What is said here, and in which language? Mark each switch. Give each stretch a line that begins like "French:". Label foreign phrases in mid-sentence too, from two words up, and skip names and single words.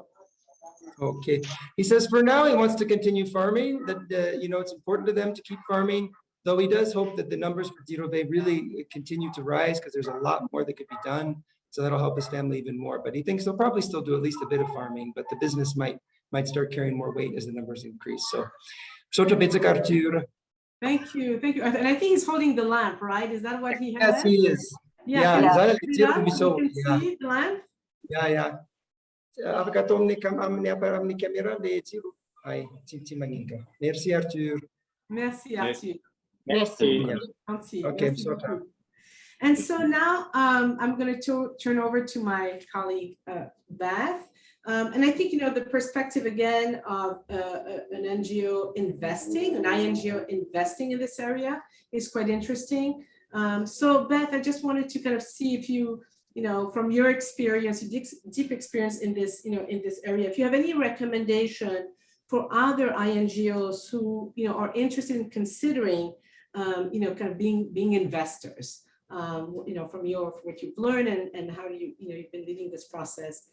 English: Okay, he says for now he wants to continue farming, that it's important to them to keep farming, though he does hope that the numbers for Dirove really continue to rise because there's a lot more that could be done, so that'll help his family even more. But he thinks they'll probably still do at least a bit of farming, but the business might start carrying more weight as the numbers increase. So Arthur. Thank you. And I think he's holding the lamp, right? Is that what he has? Yes, he is. Yeah. Yeah. You can see the lamp? Yeah.
Malagasy: Afaka atao amin'ny caméra le jiro. Ay, tsy maninka.
French: Merci Arthur. Merci Arthur. Merci. Okay, Merci.
English: And so now I'm going to turn over to my colleague Beth. And I think, the perspective again of an NGO investing, an INGO investing in this area is quite interesting. So Beth, I just wanted to kind of see if you, from your experience, deep experience in this, in this area, if you have any recommendation for other INGOs who, are interested in considering, kind of being investors, from what you've learned and how you've been leading this process.